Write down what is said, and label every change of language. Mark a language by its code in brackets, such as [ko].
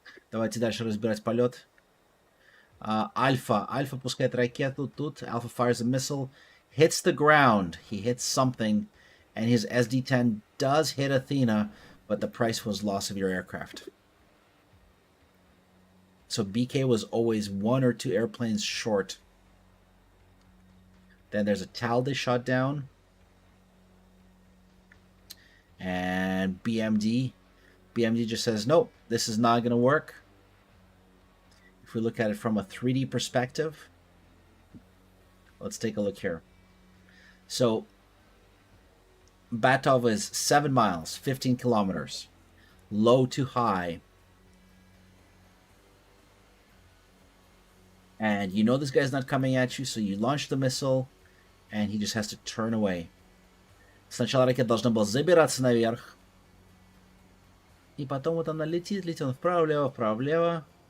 [ru] Давайте дальше разбирать полет. Альфа. Альфа пускает ракету тут. [en] Alpha fires a missile. Hits the ground. He hits something. And his SD-10 does hit Athena. But the price was loss of your aircraft. So BK was always 1 or 2 airplanes short. Then there's a TAL they shot down. And BMD. BMD just says, nope, this is not going to work. If we look at it from a 3D perspective, let's take a look here. So, Batov is 7 miles, 15 kilometers, low to high. And you know this guy's not coming at you, so you launch the missile, and he just has to turn away. [ru] Сначала ракета должна была забираться наверх. И потом вот она летит вправо-влево, вправо-влево.